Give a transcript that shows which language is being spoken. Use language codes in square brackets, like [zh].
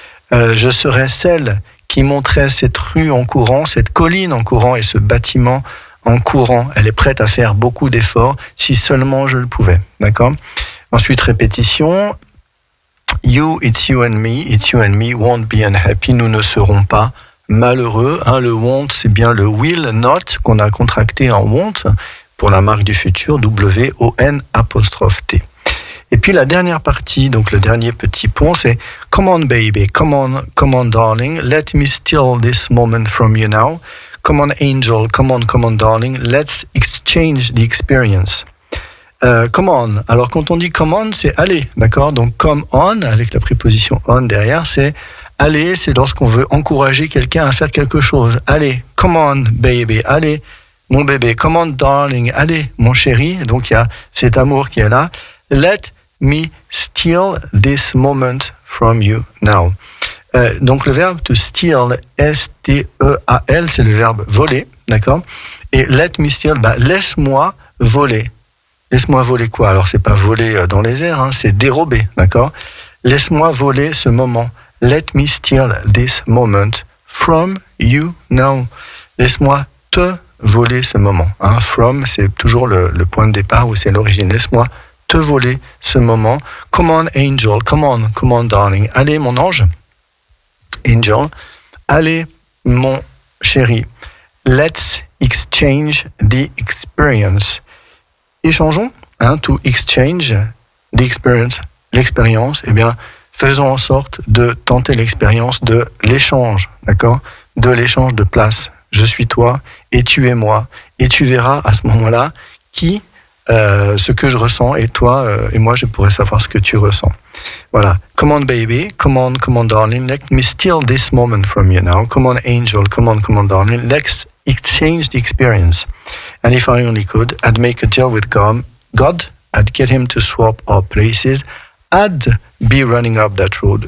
[fr] Je serais celle qui montrait cette rue en courant, cette colline en courant et ce bâtiment en courant. Elle est prête à faire beaucoup d'efforts si seulement je le pouvais, d'accord? Ensuite, répétition. [en] You, it's you and me won't be unhappy. [fr] Nous ne serons pas malheureux. Le won't, c'est bien le will not qu'on a contracté en won't pour la marque du futur, W-O-N'-T. Et puis la dernière partie, donc le dernier petit pont, c'est [en] come on baby, come on darling, let me steal this moment from you now. Come on angel, come on darling, let's exchange the experience. Come on. [fr] Alors quand on dit come on, c'est aller, d'accord? Donc come on, avec la préposition on derrière, c'est aller, c'est lorsqu'on veut encourager quelqu'un à faire quelque chose. Allez, [en] come on baby, [fr] allez mon bébé, [en] come on darling, [fr] allez mon chéri. Donc il y a cet amour qui est là. [en] Let me steal this moment from you now. [fr] Donc le verbe to steal, S-T-E-A-L, c'est le verbe voler, d'accord? Et let me steal, laisse-moi voler. Laisse-moi voler quoi? Alors c'est pas voler dans les airs, c'est dérober, d'accord? Laisse-moi voler ce moment. [en] Let me steal this moment from you now. [fr] Laisse-moi te voler ce moment. From, c'est toujours le point de départ où c'est l'origine. Laisse-moi te voler ce moment. [en] Come on angel, come on darling. [fr] Allez mon ange, [en] angel. [fr] Allez mon chéri. [en] Let's exchange the experience. [fr] Échangeons, [en] to exchange the experience, [fr] l'expérience, faisons en sorte de tenter l'expérience de l'échange, d'accord? De l'échange de place. Je suis toi et tu es moi. Et tu verras à ce moment-là ce que je ressens et toi et moi je pourrais savoir ce que tu ressens. Voilà. [en] Come on baby, come on darling, let me steal this moment from you now. Come on angel, come on darling, let's exchange the experience. And if I only could, I'd make a deal with God, I'd get him to swap our places, I'd be running up that road.